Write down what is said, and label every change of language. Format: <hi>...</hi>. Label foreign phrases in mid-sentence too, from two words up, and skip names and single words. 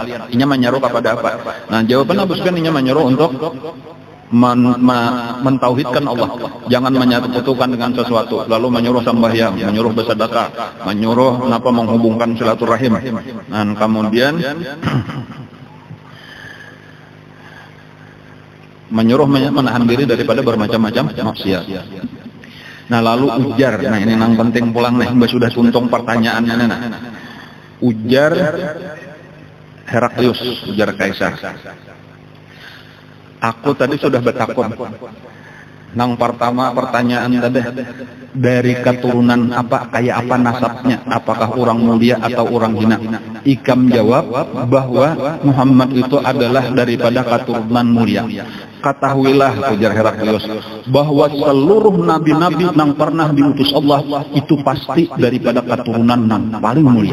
<id>Inya menyuruh kepada apa? Nah, jawaban Abu Sufyan inya menyuruh untuk mentauhidkan Allah, jangan menyatukan dengan sesuatu, lalu menyuruh sembahyang, menyuruh bersedekah, menyuruh menghubungkan silaturahim, dan kemudian menyuruh menahan diri daripada bermacam-macam maksiat.</id> <bjn>Nah, lalu ujar, nah ini yang penting pulang nih, mbak sudah tuntung pertanyaannya nah. Ujar Heraklius, ujar Kaisar. Aku tadi sudah bertakun. Nang pertama pertanyaan tadi, dari keturunan apa, kayak apa nasabnya, apakah orang mulia atau orang hina? Ikam jawab bahwa Muhammad itu adalah daripada keturunan mulia.</bjn> <id>Ketahuilah, ujar Heraklius, bahwa seluruh nabi-nabi yang pernah diutus Allah itu pasti daripada keturunan yang paling mulia.</id>